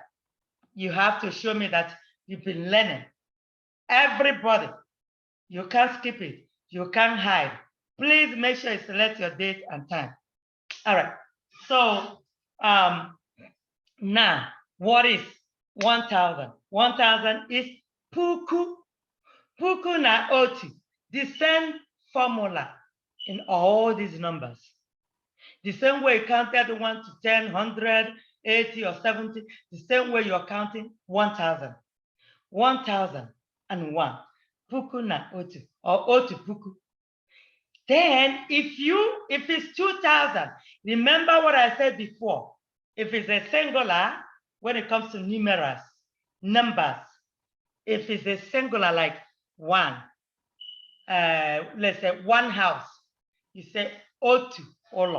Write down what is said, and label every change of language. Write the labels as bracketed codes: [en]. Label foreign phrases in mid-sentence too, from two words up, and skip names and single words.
[en] You have to show me that you've been learning. Everybody, you can't skip it. You can't hide. Please make sure you select your date and time. All right, so now, what is 1,000? 1,000 is puku. [ig] Puku na otu. [en] The same formula in all these numbers. The same way you counted 1 to 10, 100, 80, or 70, the same way you're counting 1,000. 1,001. [ig] Puku na otu, or otu puku. [en] Then if it's 2,000, remember what I said before. If it's a singular, when it comes to numerals, numbers, if it's a singular like one, let's say one house, you say [ig] otu olo.